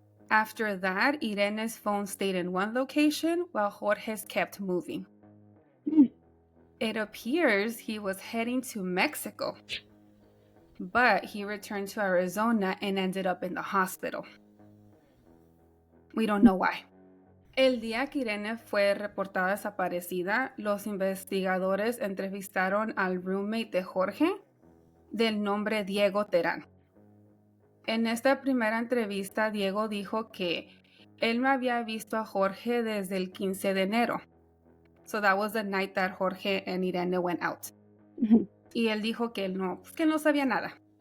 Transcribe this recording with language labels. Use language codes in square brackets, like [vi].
[en] After that, Irene's phone stayed in one location while Jorge's kept moving. It appears he was heading to Mexico. but he returned to Arizona and ended up in the hospital. We don't know why. [es] El día que Irene fue reportada desaparecida, los investigadores entrevistaron al roommate de Jorge, del nombre Diego Terán. En esta primera entrevista, Diego dijo que él no había visto a Jorge desde el 15 de enero. [en] So that was the night that Jorge and Irene went out. [es] Y él dijo que él no sabía nada.